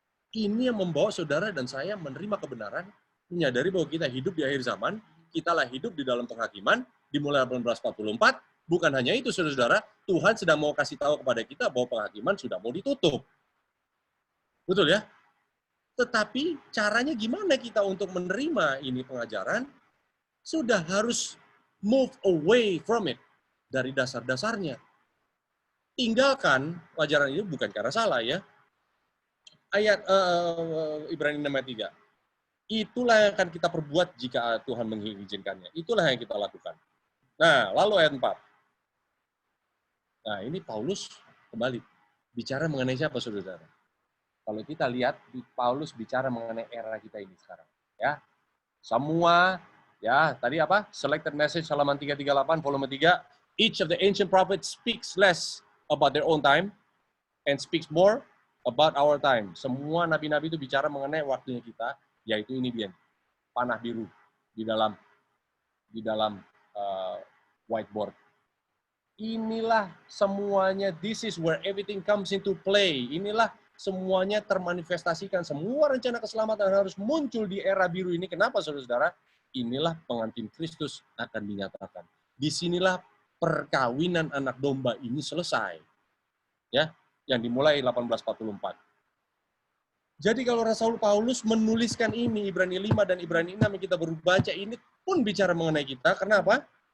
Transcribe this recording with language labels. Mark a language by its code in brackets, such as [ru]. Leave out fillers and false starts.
[id] Ini yang membawa saudara dan saya menerima kebenaran, menyadari bahwa kita hidup di akhir zaman, kitalah hidup di dalam penghakiman, dimulai 1844. Bukan hanya itu, saudara-saudara, Tuhan sedang mau kasih tahu kepada kita bahwa penghakiman sudah mau ditutup. Betul ya? Tetapi caranya gimana kita untuk menerima ini pengajaran? Sudah harus [en] move away from it. [id] Dari dasar-dasarnya. Tinggalkan ajaran ini bukan karena salah ya. Ayat Ibrani 6 ayat 3. Itulah yang akan kita perbuat jika Tuhan mengizinkannya. Itulah yang kita lakukan. Nah, lalu ayat 4. Nah, ini Paulus kembali bicara mengenai siapa, saudara? Kalau kita lihat, Paulus bicara mengenai era kita ini sekarang. Ya, semua, ya tadi apa? Selected message halaman 338, volume 3. [en] Each of the ancient prophets speaks less about their own time and speaks more about our time. [id] Semua nabi-nabi itu bicara mengenai waktunya kita, yaitu ini dia, panah biru di dalam whiteboard. Inilah semuanya, [en] this is where everything comes into play. [id] Inilah semuanya termanifestasikan. Semua rencana keselamatan harus muncul di era biru ini. Kenapa, saudara-saudara? Inilah pengantin Kristus akan dinyatakan. Disinilah perkawinan anak domba ini selesai. Ya, yang dimulai 1844. Jadi kalau Rasul Paulus menuliskan ini, Ibrani 5 dan Ibrani 6 yang kita baru baca ini pun bicara mengenai kita. Kenapa?